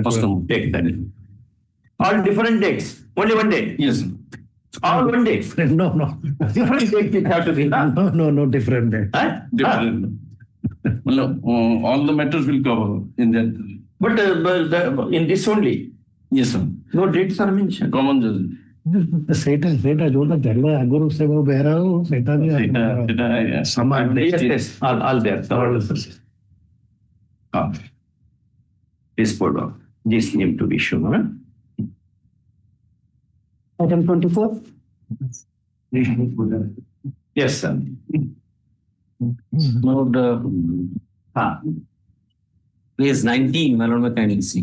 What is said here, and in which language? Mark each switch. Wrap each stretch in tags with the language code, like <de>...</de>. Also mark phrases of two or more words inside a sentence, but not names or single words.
<en>Take that. All different dates. Only one day. Yes. All one day. No. Different dates it have to be. No, different day. Huh? Different. All the matters will cover in that. But in this only. Yes, sir. No dates are mentioned. Common judge.</en> <or>ସେଇଟା ଯୋଉଟା ଦେଲେ ଆଗରୁ ସେ ବେହେରା ସେଇଟା ବି ସମାନ</or> <en>Yes. All there. Disposed of. This name to be shown. Huh? Item 24. Yes, sir. Lord, please 19, my lord, kindly see.</en>